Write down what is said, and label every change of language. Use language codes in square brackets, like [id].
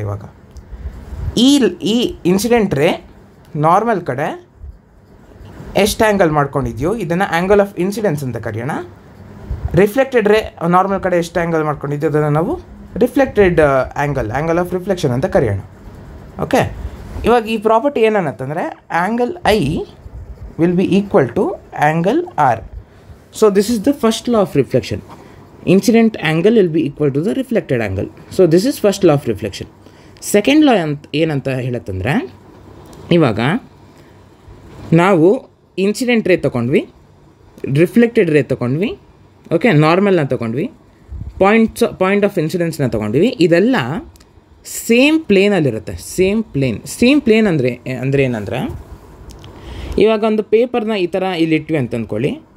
[kn] ಇವಾಗ ಈ ಇನ್ಸಿಡೆಂಟ್ ರೇ ನಾರ್ಮಲ್ ಕಡೆ ಎಷ್ಟು ಆ್ಯಂಗಲ್ ಮಾಡ್ಕೊಂಡಿದೆಯೋ ಇದನ್ನು ಆ್ಯಂಗಲ್ ಆಫ್ ಇನ್ಸಿಡೆನ್ಸ್ ಅಂತ ಕರೆಯೋಣ. ರಿಫ್ಲೆಕ್ಟೆಡ್ ರೇ ನಾರ್ಮಲ್ ಕಡೆ ಎಷ್ಟು ಆ್ಯಂಗಲ್ ಮಾಡ್ಕೊಂಡಿದೆಯೋ ಅದನ್ನು ನಾವು ರಿಫ್ಲೆಕ್ಟೆಡ್ ಆ್ಯಂಗಲ್ ಆಫ್ ರಿಫ್ಲೆಕ್ಷನ್ ಅಂತ ಕರೆಯೋಣ. ಓಕೆ, ಇವಾಗ ಈ property ಏನನ್ನತ್ತಂದರೆ angle I [en] will be equal to angle R. So this is the first law of reflection. Incident angle will be equal to the reflected angle. So this is first law of reflection. [kn] Second law ಏನಂತ ಹೇಳತ್ತಂದರೆ, ಇವಾಗ ನಾವು incident ರೇ ತೊಗೊಂಡ್ವಿ, reflected ರೇ ತೊಗೊಂಡ್ವಿ, okay, ನಾರ್ಮಲ್ನ ತೊಗೊಂಡ್ವಿ, point of ಇನ್ಸಿಡೆನ್ಸ್ನ ತೊಗೊಂಡ್ವಿ. ಇದೆಲ್ಲ ಸೇಮ್ ಪ್ಲೇನಲ್ಲಿರುತ್ತೆ. ಸೇಮ್ ಪ್ಲೇನ್ ಅಂದರೆ ಏನಂದರೆ, ಇವಾಗ ಒಂದು ಪೇಪರ್ನ ಈ ಥರ ಇಲ್ಲಿಟ್ವಿ ಅಂತ ಅಂದ್ಕೊಳ್ಳಿ.